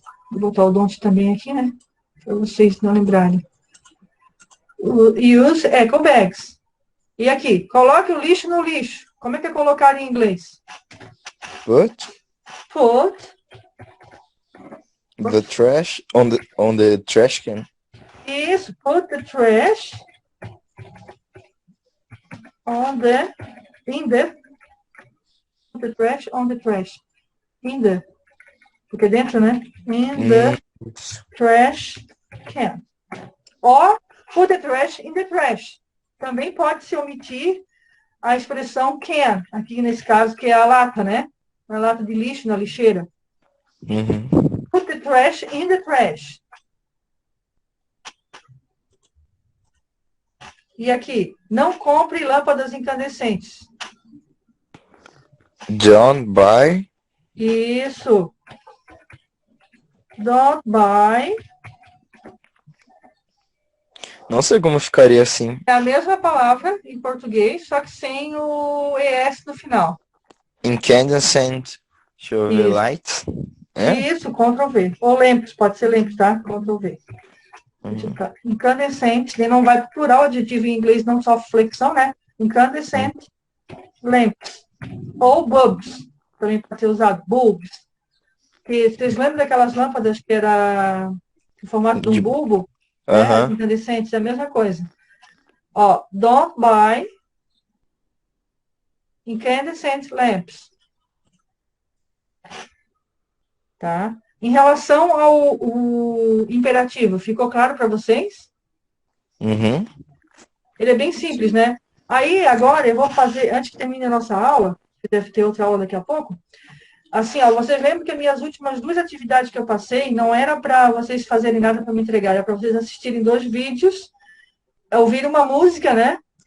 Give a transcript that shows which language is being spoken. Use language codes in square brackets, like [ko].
[pt] Vou botar o don't também aqui, né? Para vocês não lembrarem. [en] Use eco bags. [pt] E aqui, coloque o lixo no lixo. Como é que é colocar em inglês? [en] Put Put the trash on the trash can. Isso, put the trash on the, put the trash on the trash. [pt] Porque dentro, né? [en] In the trash can. Or put the trash in the trash. [pt] Também pode se omitir a expressão can, aqui nesse caso, que é a lata, né? A lata de lixo na lixeira. Uhum. [en] Put the trash in the trash. [pt] E aqui, não compre lâmpadas incandescentes. [en] Don't buy. Isso. Don't buy. [pt] Não sei como ficaria assim. É a mesma palavra em português, só que sem o ES no final. Incandescent. Deixa eu ver. Isso. [en] Lights. É? [pt] Isso, Ctrl V. Ou lamps, pode ser lamps, tá? Ctrl V. Incandescente, ele não vai pro plural, adjetivo em inglês não sofre flexão, né? [en] Incandescent lamps. [pt] Ou bulbs, também pode ser usado, bulbs. Que, vocês lembram daquelas lâmpadas que era em formato de um bulbo? Aham. Incandescentes, é a mesma coisa. [en] Ó, don't buy incandescent lamps. [pt] Tá? Em relação ao imperativo, ficou claro para vocês? Uhum. Ele é bem simples, né? Aí, agora, eu vou fazer, antes que termine a nossa aula, que deve ter outra aula daqui a pouco, assim, ó, vocês lembram que as minhas últimas 2 atividades que eu passei não era para vocês fazerem nada para me entregar, era para vocês assistirem 2 vídeos, ouvir uma música, né?